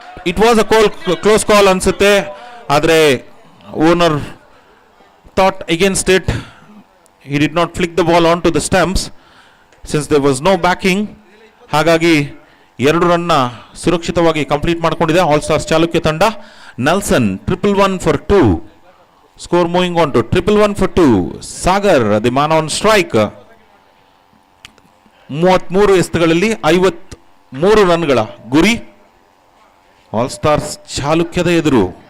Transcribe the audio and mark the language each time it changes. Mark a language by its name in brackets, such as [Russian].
[English] it was a close call [Kannada] ಅನ್ಸುತ್ತೆ, ಆದರೆ [English] Owner thought against it. he did not flick the ball onto the stumps since there was no backing. [Kannada] ಹಾಗಾಗಿ 2 ರನ್ನ ಸುರಕ್ಷಿತವಾಗಿ complete ಮಾಡಿಕೊಂಡಿದೆ all stars Chalukya ತಂಡ. [English] Nelson 111 for 2. Score moving on to 111 for 2. Sagar the man on strike. [Kannada] 33 ಎಸೆತಗಳಲ್ಲಿ 53 ರನ್ಗಳ ಗುರಿ all stars ಚಾಲುಕ್ಯದ ಎದುರು.